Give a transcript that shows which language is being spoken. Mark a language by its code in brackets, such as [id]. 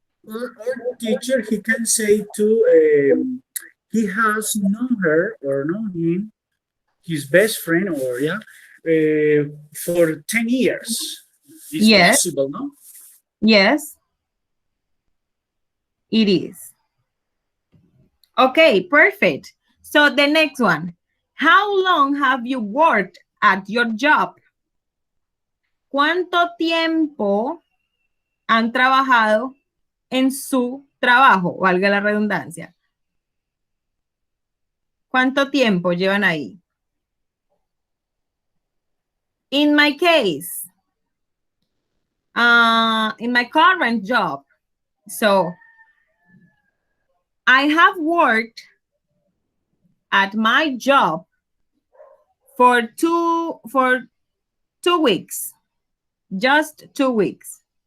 [en] Our teacher, he can say too, he has known her or known him, his best friend, or yeah, for 10 years. It's possible, no? Yes, it is. Okay, perfect. So the next one. How long have you worked at your job? [es] ¿Cuánto tiempo han trabajado en su trabajo? Valga la redundancia. ¿Cuánto tiempo llevan ahí? [en] In my case, in my current job, so I have worked at my job for 2 weeks, just 2 weeks.